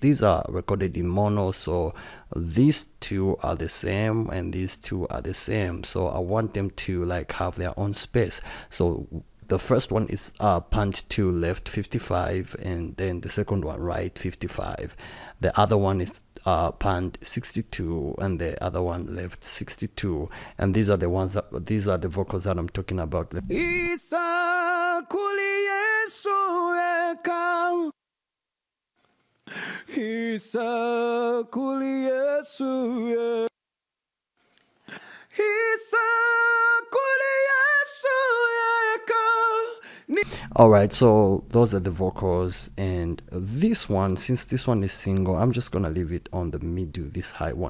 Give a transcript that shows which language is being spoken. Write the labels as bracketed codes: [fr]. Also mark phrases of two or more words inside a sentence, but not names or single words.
[en] These are recorded in mono, so these two are the same and these two are the same, so I want them to like have their own space. So the first one is panned to left 55, and then the second one right 55. The other one is panned 62, and the other one left 62. And these are the ones that, these are the vocals that I'm talking about. [bem] Isa kuli Yesu eka Isa kuli Yesu eka Isa kuli Yesu eka. [en] All right, so those are the vocals, and this one, since this one is single, I'm just gonna leave it on the middle, this high one.